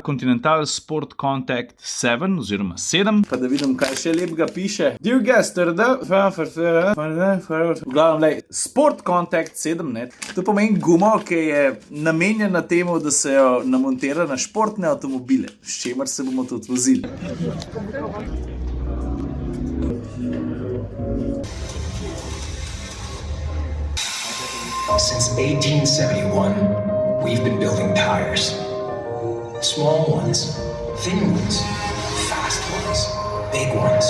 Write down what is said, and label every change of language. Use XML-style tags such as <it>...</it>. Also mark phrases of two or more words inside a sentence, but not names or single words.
<sl>Continental Sport Contact 7 oziroma 7. Pa da vidim, kaj še lepega piše.</sl> <en>Dear guest,</en> <sl>v glavnem, lej, Sport Contact 7, ne. To pomeni gumo, ki je namenjena temu, da se jo namontira na športne avtomobile, s čemer se bomo tudi vozili.</sl> <en>Since 1871, we've been building tires. Small ones, thin ones, fast ones, big ones.</en>